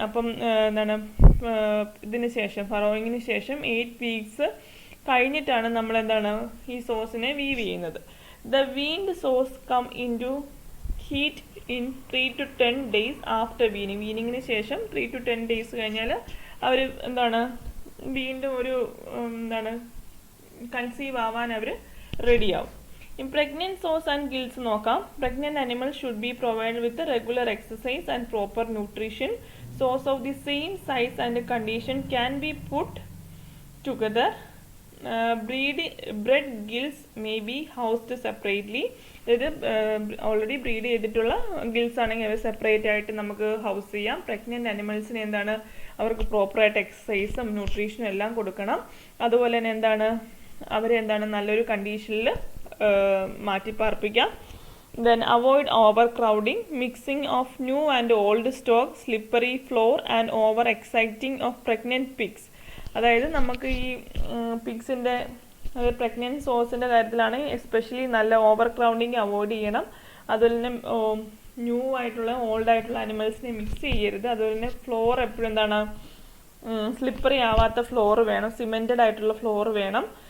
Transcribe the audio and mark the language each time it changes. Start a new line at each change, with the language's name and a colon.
Malayalam: അപ്പം എന്താണ് ഇതിന് ശേഷം ഫറോയിങ്ങിന് ശേഷം 8 വീക്സ് കഴിഞ്ഞിട്ടാണ് നമ്മൾ എന്താണ് ഈ സോസിനെ വീവ് ചെയ്യുന്നത്.
English: The weaned sows come into heat in 3 to 10 days after weaning.
Malayalam: വീനിങ്ങിന് ശേഷം
English: 3 to 10 days
Malayalam: കഴിഞ്ഞാൽ അവർ എന്താണ് വീണ്ടും ഒരു എന്താണ് കൺസീവ് ആവാൻ അവർ റെഡിയാവും.
English: In pregnant sows and gills
Malayalam: നോക്കാം.
English: Pregnant animals should be provided with regular exercise and proper nutrition. Sows of the same size and condition can be put together. Bred gills may be housed separately.
Malayalam: ഇത് already breed ചെയ്തിട്ടുള്ള gills ആണെങ്കിൽ അവർ separate ആയിട്ട് നമുക്ക് house ചെയ്യാം. Pregnant അനിമൽസിന് എന്താണ് അവർക്ക് പ്രോപ്പറായിട്ട് എക്സസൈസും ന്യൂട്രീഷനും എല്ലാം കൊടുക്കണം. അതുപോലെ തന്നെ എന്താണ് അവരെ എന്താണ് നല്ലൊരു കണ്ടീഷനിൽ മാറ്റിപ്പാർപ്പിക്കാം.
English: Then avoid overcrowding, mixing of new and old stock, slippery floor and over exciting of pregnant pigs.
Malayalam: അതായത് നമുക്ക് ഈ പിഗ്സിൻ്റെ പ്രഗ്നൻറ്റ് സോസിൻ്റെ കാര്യത്തിലാണെങ്കിൽ എസ്പെഷ്യലി നല്ല ഓവർ ക്രൗഡിങ് അവോയ്ഡ് ചെയ്യണം. അതുപോലെ തന്നെ ന്യൂ ആയിട്ടുള്ള ഓൾഡ് ആയിട്ടുള്ള അനിമൽസിനെ മിക്സ് ചെയ്യരുത്. അതുപോലെ തന്നെ ഫ്ലോർ എപ്പോഴും എന്താണ് സ്ലിപ്പറി ആവാത്ത ഫ്ലോർ വേണം, സിമെൻറ്റഡ് ആയിട്ടുള്ള ഫ്ലോർ വേണം.